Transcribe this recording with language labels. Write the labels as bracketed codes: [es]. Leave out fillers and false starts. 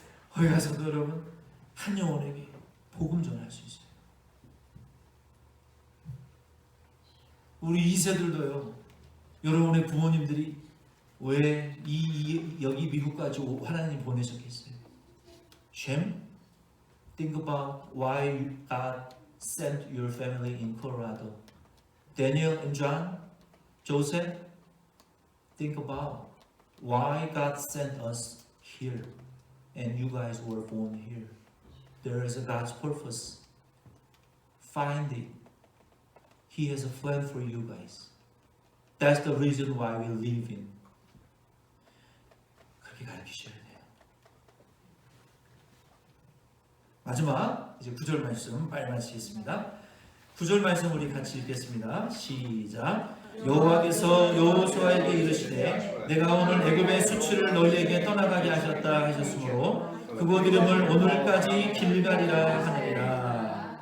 [ko] 거기 가서도 여러분 한 영혼에게 복음 전할 수 있어요. 우리 2세들도요. 여러분의 부모님들이 왜 여기 미국까지 하나님 보내셨겠어요? [en] Shem, think about why God sent your family in Colorado. Daniel and John, Joseph, think about why God sent us here and you guys were born here. There is a God's purpose. Find it. He has a plan for you guys. That's the reason why we live in. [ko] 그렇게 가르치셔야 돼요. 마지막 이제 9절 말씀 빨리 마치겠습니다. 9절 말씀 우리 같이 읽겠습니다. 시작. 여호와께서 여호수아에게 이르시되 내가 오늘 애굽의 수치를 너희에게 떠나가게 하셨다 하셨으므로 그곳 이름을 오늘까지 길갈이라 하느니라.